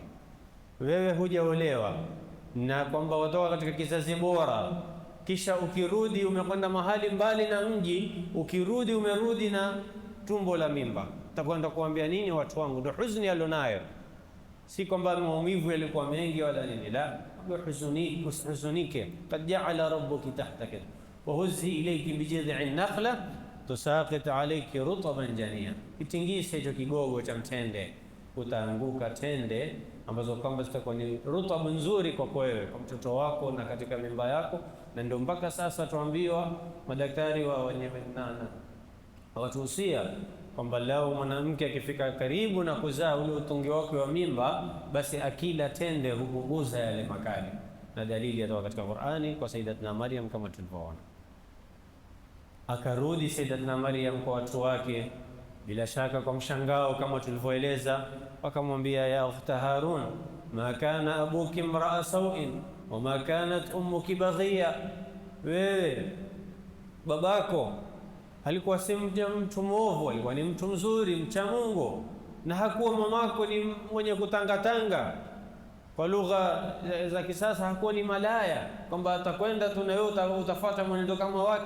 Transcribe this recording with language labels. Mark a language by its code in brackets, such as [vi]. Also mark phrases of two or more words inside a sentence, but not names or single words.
[sw] Wewe hujaolewa na kwamba watoka katika kizazi bora, kisha ukirudi umekwenda mahali mbali na mji, ukirudi umerudi na tumbo la mimba, utakwenda kuambia nini watu wangu? Ndio huzuni alionayo, si kwamba maumivu yalikuwa mengi wala nini. La, huzunike. [ar] قد جعل ربك تحتك وهزي إليك بجذع النخلة تساقط عليك رطبا جنيا, [sw] kitingise hicho kigogo cha mtende, utaanguka tende ambazo kwamba zitakuwa ni rutabu nzuri kwa wewe, kwa mtoto wako na katika mimba yako. Na ndio mpaka sasa tuambiwa madaktari wa wenye watuhusia kwamba lao mwanamke akifika karibu na kuzaa ule utungi wake wa mimba, basi akila tende hupunguza yale makali, na dalili yatoka katika Qur'ani kwa Sayyidatina Maryam kama tulivyoona. Akarudi Sayyidatina Maryam kwa watu wake, bila shaka kwa mshangao kama tulivyoeleza, wakamwambia [ar] يا أخت هارون ما كان أبوك امرأ سوء وما كانت أمك بغيا, [sw] wewe babako alikuwa si mtu mwovu, alikuwa ni mtu mzuri mcha Mungu, na hakuwa mamako ni mwenye kutangatanga. Kwa lugha za kisasa hakuwa ni malaya, kwamba atakwenda tu na wewe utafuata mwenendo kama wake.